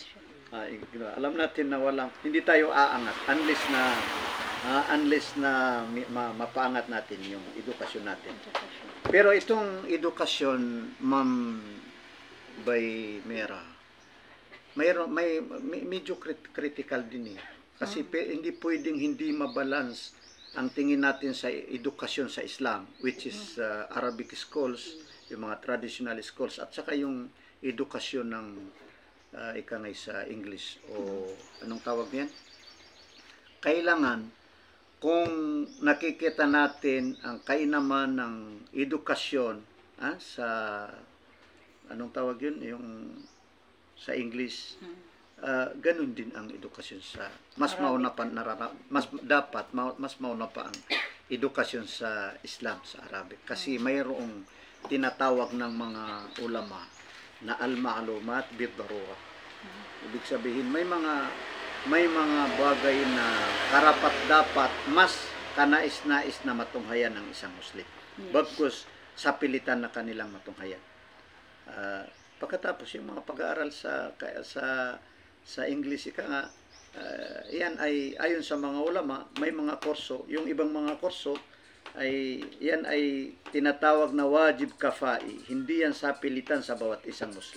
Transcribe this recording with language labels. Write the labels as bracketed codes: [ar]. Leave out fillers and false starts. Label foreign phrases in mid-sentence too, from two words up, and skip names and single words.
[tl] Alam natin na hindi tayo aangat unless na mapaangat natin yung edukasyon natin. Pero itong edukasyon, Ma'am Bay Mera, may medyo critical din Kasi hindi pwedeng hindi mabalance ang tingin natin sa edukasyon sa Islam, [en] which is Arabic schools [tl] yung mga [en] traditional schools, [tl] at saka yung edukasyon ng ikangay sa English o anong tawag niyan? Kailangan kung nakikita natin ang kainaman ng edukasyon sa anong tawag yun? Yung sa English, ganun din ang edukasyon sa mas mauna pa mas mauna pa ang edukasyon sa Islam, sa Arabic, kasi mayroong tinatawag ng mga ulama na [ar] المعلومات بالضرورة. [tl] Ibig sabihin may mga bagay na karapat dapat mas kanais-nais na matunghayan ng isang Muslim. Bagkus sa pilitan na kanilang matunghayan. Pagkatapos yung mga pag-aaral sa English, yan ay ayon sa mga ulama, may mga kurso, yung ibang mga kurso ay yan ay tinatawag na [ar] واجب كفائي, [tl] hindi yan sa pilitan sa bawat isang Muslim.